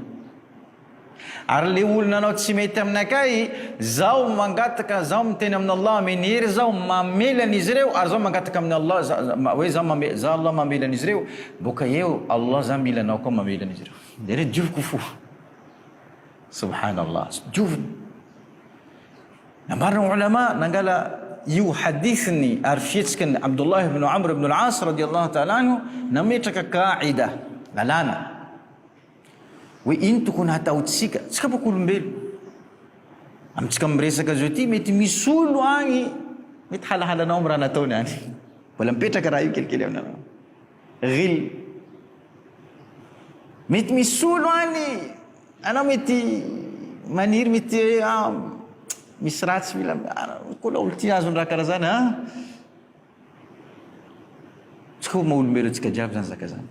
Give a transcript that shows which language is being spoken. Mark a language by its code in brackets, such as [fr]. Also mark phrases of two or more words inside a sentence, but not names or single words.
[mg] Ary le olo nanao tsy mety aminakay zaho mangataka zaho miteny amin'ny Allah menhery zaho mamelana izy ireo ary zaho mangataka amin'ny Allah hoe zaho Allah mamelana izy ireo boka eo Allah zaho milanao koa mamelana izy ireo. Dere dioviko fo. Subhanallah. Diovina. Nambarana ulama nangala io hadithni ary fihetsikany Abdullah ibn Amr ibn al-As [ar] رضي الله تعالى عنه [mg] nametraka kaida lalana. Hoe ino tokony hataotsika tsika boko olombelo amintsika miresaka zao ty mety misy olo agny mety halahalanao amin'ny raha nataony any mbola mipetraka raha io kelikely aminanao ghil mety misy olo agny anao mety maniry mety misy raha tsy mila kola olo ty azony raha karaha zany tsika maha-olombelo tsika jiaby zany zaka zany.